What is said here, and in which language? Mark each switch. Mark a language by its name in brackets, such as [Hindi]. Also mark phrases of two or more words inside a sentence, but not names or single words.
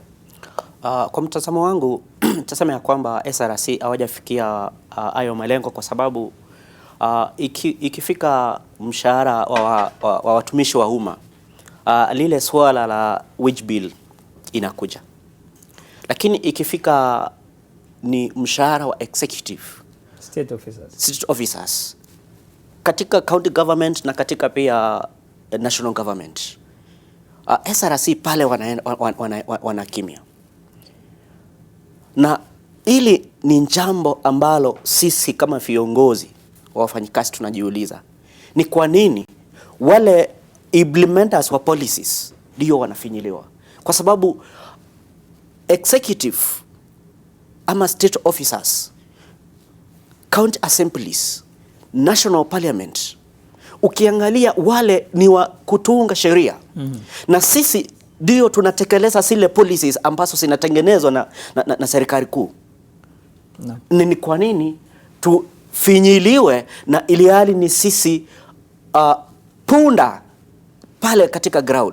[Swahili] Kwa mtazamo wangu tasema ya kwamba SRC hawajafikia hayo malengo kwa sababu ikifika mshahara wa watumishi wa umma, lile swala la [English] wage bill [Swahili] inakuja. Lakini ikifika ni mshahara wa executive state officers katika [English] county government [Swahili] na katika pia [English] national government, [Swahili] SRC pale wanakimia. Na ili ni jambo ambalo sisi kama viongozi wa wafanyikazi tunajiuliza, ni kwa nini wale implementers wa policies ndio wanafinyiliwa? [English] Kwa sababu executive ama state officers, county assemblies, national parliament, [Swahili] ukiangalia wale ni wa kutunga sheria. Na sisi ndio tunatekeleza zile policies ambazo zinatengenezwa na serikali kuu. Ni kwa nini tufinyiliwe na ili hali ni sisi punda pale katika ground?